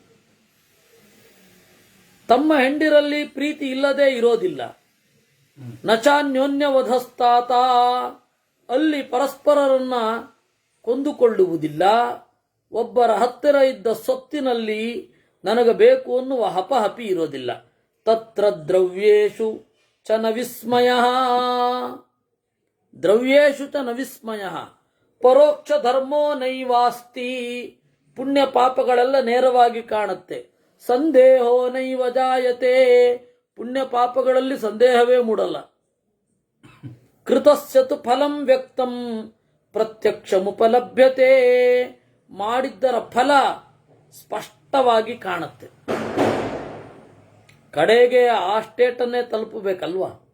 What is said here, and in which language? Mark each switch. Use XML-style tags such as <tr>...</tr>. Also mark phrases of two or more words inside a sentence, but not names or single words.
<kn>ತಮ್ಮ ಹೆಂಡಿರಲ್ಲಿ ಪ್ರೀತಿ ಇಲ್ಲದೆ ಇರೋದಿಲ್ಲ.</kn> <sa>ನಚಾನ್ಯೋನ್ಯವಧಸ್ತಾತ.</sa> <kn>ಅಲ್ಲಿ ಪರಸ್ಪರರನ್ನ ಕೊಂದುಕೊಳ್ಳುವುದಿಲ್ಲ. ಒಬ್ಬರ ಹತ್ತಿರ ಇದ್ದ ಸೊತ್ತಿನಲ್ಲಿ ನನಗೆ ಬೇಕು ಅನ್ನುವ ಹಪಹಪಿ ಇರೋದಿಲ್ಲ.</kn> <sa>ತತ್ರ ದ್ರವ್ಯೇಶು ಚ ನ ವಿಸ್ಮಯ ದ್ರವ್ಯೇಶು ಚ ನ ವಿಸ್ಮಯ ಪರೋಕ್ಷ ಧರ್ಮೋ ನೈವಾಸ್ತಿ.</sa> <kn>ಪುಣ್ಯ ಪಾಪಗಳೆಲ್ಲ ನೇರವಾಗಿ ಕಾಣುತ್ತೆ.</kn> <sa>ಸಂದೇಹೋ ನೈವ ಜಾಯತೆ,</sa> <kn>ಪುಣ್ಯ ಪಾಪಗಳಲ್ಲಿ ಸಂದೇಹವೇ ಮೂಡಲ್ಲ.</kn> <sa>ಕೃತಸ್ಯತು ಫಲಂ ವ್ಯಕ್ತಂ ಪ್ರತ್ಯಕ್ಷಮುಪಲಭ್ಯತೆ,</sa> <kn>ಮಾಡಿದ್ದರ ಫಲ ಸ್ಪಷ್ಟವಾಗಿ ಕಾಣುತ್ತೆ. ಕಡೆಗೆ ಆ ಸ್ಟೇಟನ್ನೇ ತಲುಪಬೇಕಲ್ವಾ.</kn>